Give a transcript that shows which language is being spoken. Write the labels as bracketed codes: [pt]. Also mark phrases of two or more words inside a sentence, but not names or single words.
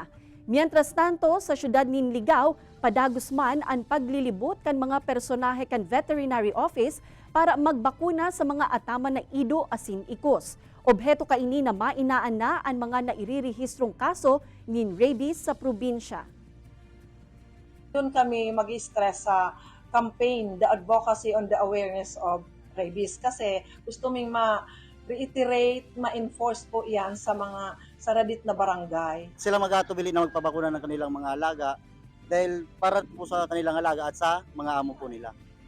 [es] Mientras tanto, [bik] sa syudad nin Ligao, padagos man ang paglilibot kan mga personahe kan [en] veterinary office [bik] para magbakuna sa mga ataman na ido asin ikos. Obheto kaini na mainaan na ang mga nairirehistrong kaso nin rabies sa probinsya. [tl] Doon kami mag-stress sa campaign, [en] the advocacy on the awareness of rabies. [bik] Kasi gusto ming ma-reiterate, ma-enforce po yan sa mga saradit na barangay. [tl] Sila mag-atubili na magpabakuna ng kanilang mga alaga dahil para po sa kanilang alaga at sa mga amo po nila.